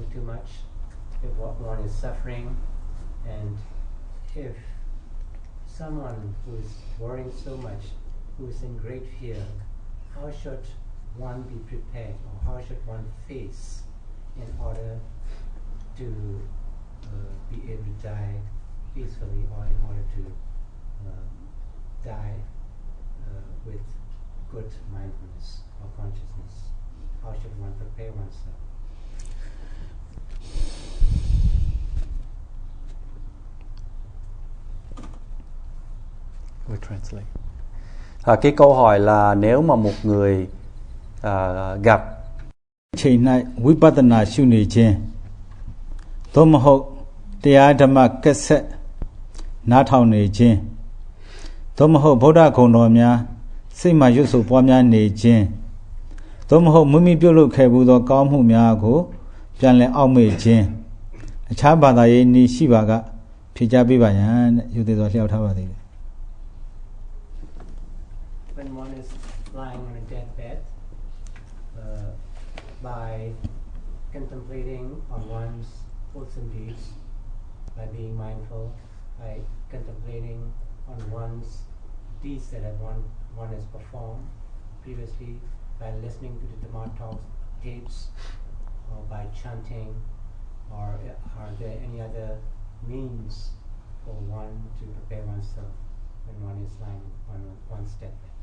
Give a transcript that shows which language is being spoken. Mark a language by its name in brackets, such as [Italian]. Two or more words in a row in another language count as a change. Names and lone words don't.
[English] too much, if one is suffering, and if someone who is worrying so much, who is in great fear, how should one be prepared, or how should one face in order to be able to die peacefully, or in order to die with good mindfulness or consciousness? How should one prepare oneself? We translate. [Vietnamese] Cái câu hỏi là nếu mà một người gặp [Burmese] ချိန်၌ဝိပဿနာရှုနေခြင်းသို့မဟုတ်တရားဓမ္မကက်ဆက်နားထောင်နေခြင်းသို့မဟုတ်ဗုဒ္ဓဂုဏ်တော်များစိတ်မှရွတ်ဆိုပွားများနေခြင်းသို့မဟုတ်မိမိပြုလုပ်ခဲ့ဘူးသောကောင်းမှုများကိုပြန်လည်အောက်မေ့ခြင်းအခြားဘာသာရေးနည်းရှိပါကဖြေကြားပေးပါရန်တဲ့ယူသေးစွာလျှောက်ထားပါသေးတယ် [English] When one is lying on a deathbed, by contemplating on one's wholesome deeds, by being mindful, by contemplating on one's deeds that one has performed previously, by listening to the Dhamma talks, tapes, or by chanting, or are there any other means for one to prepare oneself when one is lying on one's deathbed?